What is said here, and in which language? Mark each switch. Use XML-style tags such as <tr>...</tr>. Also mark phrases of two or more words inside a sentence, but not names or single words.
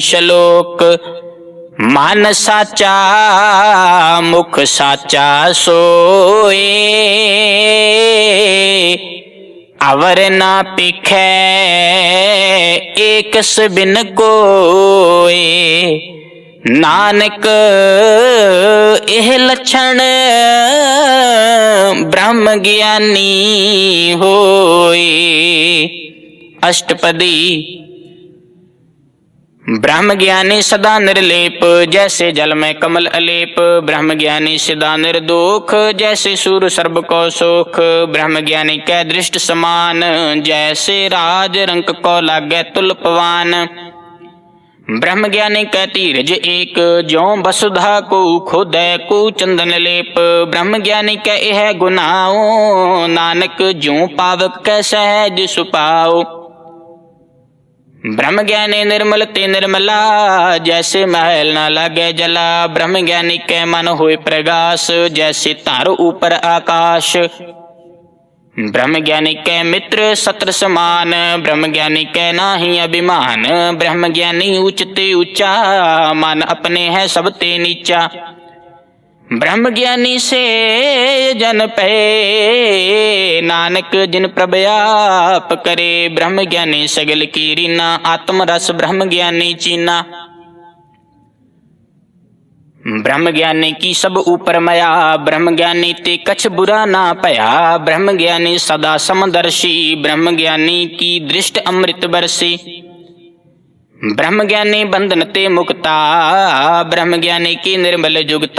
<pa>ਸ਼ਲੋਕ ਮਨ ਸਾਚਾ ਮੁਖ ਸਾਚਾ ਸੋਏ, ਅਵਰ ਨਾ ਪਿਖੈ ਏਕਸ ਬਿਨ ਕੋਏ। ਨਾਨਕ ਇਹ ਲੱਛਣ ਬ੍ਰਹਮ ਗਿਆਨੀ ਹੋਏ। ਅਸ਼ਟਪਦੀ। ਬ੍ਰਹਮ ਗਿਆਨੀ ਸਦਾ ਨਿਰਲੇਪ ਜੈਸੇ ਜਲ ਮੇਂ ਕਮਲ ਅਲੇਪ। ਬ੍ਰਹਮ ਗਿਆਨੀ ਸਦਾ ਨਿਰਦੋਖ ਜੈਸੇ ਸੂਰ ਸਰਬ ਕੋ ਸੋਖ। ਬ੍ਰਹਮ ਗਿਆਨੀ ਕੈ ਦ੍ਰਿਸ਼ਟ ਸਮਾਨ ਜੈਸੇ ਰਾਜ ਰੰਕ ਕੋ ਲਾਗੇ ਤੁਲਪਵਾਨ। ਬ੍ਰਹਮ ਗਿਆਨੀ ਕੈ ਧੀਰਜ ਏਕ ਜਿਉਂ ਵਸੁਧਾ ਕੋ ਖੋਦੈ ਕੋ ਚੰਦਨ ਲੇਪ। ਬ੍ਰਹਮ ਗਿਆਨੀ ਕੈ ਯਹ ਗੁਨਾਓ ਨਾਨਕ ਜਿਉਂ ਪਾਵਕ ਕੈ ਸਹਜ ਸੁਪਾਓ। ਬ੍ਰਹਮ ਗਿਆਨੀ ਨਿਰਮਲ ਤੇ ਨਿਰਮਲਾ ਜੈਸੇ ਮਹਲ ਨ ਲਾਗੇ ਜਲਾ। ਬ੍ਰਹਮ ਗਿਆਨੀ ਕੇ ਮਨ ਹੋਏ ਪ੍ਰਗਾਸ ਜੈਸੇ ਤਾਰੋ ਊਪਰ ਆਕਾਸ਼। ਬ੍ਰਹਮ ਗਿਆਨੀ ਕੇ ਮਿਤ੍ਰ ਸਤ੍ਰ ਸਮਾਨ ਬ੍ਰਹਮ ਗਿਆਨੀ ਕੇ ਨਾਹੀ ਅਭਿਮਾਨ। ਬ੍ਰਹਮ ਗਿਆਨੀ ਊਂਚਤੇ ਊਂਚਾ ਮਨ ਅਪਨੇ ਹੈ ਸਬਤੇ ਨੀਚਾ। ਬ੍ਰਹਮ ਗਿਆਨੀ ਸੇ ਜਨ ਪੇ ਨਾਨਕ ਜਿਨ ਪ੍ਰਭ ਆਪ ਕਰੇ। ਬ੍ਰਹਮ ਗਿਆਨੀ ਸਗਲ ਕੀ ਰੀਨਾ ਆਤਮ ਰਸ ਬ੍ਰਹਮ ਗਿਆਨੀ ਚੀਨਾ। ਬ੍ਰਹਮ ਗਿਆਨੀ ਕੀ ਸਬ ਊਪਰ ਮਇਆ ਬ੍ਰਹਮ ਗਿਆਨੀ ਤੇ ਕਛ ਬੁਰਾ ਨਾ ਪਇਆ। ਬ੍ਰਹਮ ਗਿਆਨੀ ਸਦਾ ਸਮਦਰਸ਼ੀ ਬ੍ਰਹਮ ਗਿਆਨੀ ਕੀ ਦ੍ਰਿਸ਼ਟ ਅੰਮ੍ਰਿਤ ਬਰਸੀ। ਬ੍ਰਹਮ ਗਿਆਨੀ ਬੰਧਨ ਤੇ ਮੁਕਤਾ ਬ੍ਰਹਮ ਗਿਆਨੀ ਕੀ ਨਿਰਮਲ ਜੁਗਤਾ।</pa>